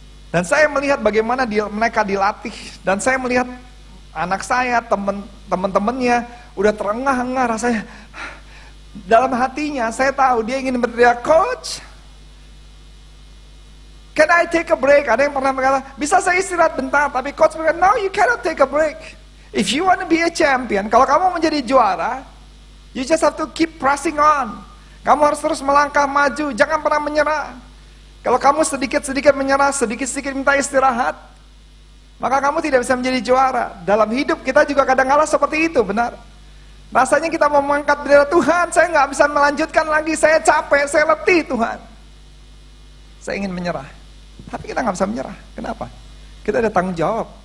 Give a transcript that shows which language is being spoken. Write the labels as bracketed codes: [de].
[id] Dan saya melihat bagaimana mereka dilatih. Dan saya melihat anak saya, teman-temannya udah terengah-engah rasanya. Dalam hatinya saya tahu dia ingin berteriak, [en] "Coach, can I take a break?" [id] Ada yang pernah berkata, "Bisa saya istirahat bentar?" Tapi coach berkata, [en] "No, you cannot take a break. If you want to be a champion," [id] kalau kamu menjadi juara, [en] you just have to keep pressing on. [id] Kamu harus terus melangkah maju, jangan pernah menyerah. Kalau kamu sedikit-sedikit menyerah, sedikit-sedikit minta istirahat, maka kamu tidak bisa menjadi juara. Dalam hidup kita juga kadang-kadang seperti itu, benar. Rasanya kita mau mengangkat bendera, "Tuhan, saya nggak bisa melanjutkan lagi, saya capek, saya letih Tuhan. Saya ingin menyerah." Tapi kita nggak bisa menyerah. Kenapa? Kita ada tanggung jawab.